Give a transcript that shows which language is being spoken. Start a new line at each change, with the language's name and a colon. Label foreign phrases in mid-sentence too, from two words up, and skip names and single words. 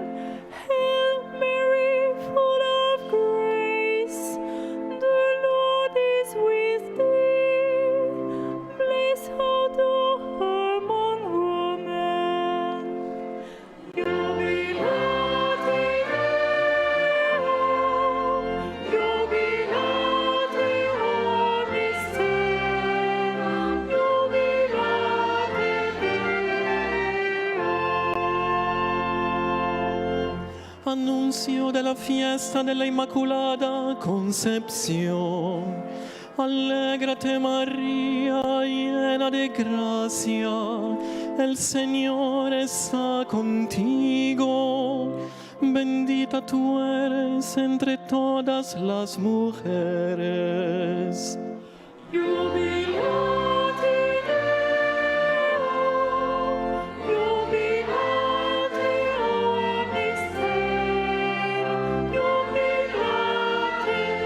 English: Hail Mary, full of grace, the Lord is with thee. Blessed art thou among women.
Latin: Jubilate Deo, jubilate omnister, jubilate
Italian: Annunzio della fiesta della Immaculata Concepción.
Spanish: Alégrate María, llena de gracia, el Señor está contigo. Bendita tú eres entre todas las mujeres.
Latin: Jubilate Deo, jubilate omnister, jubilate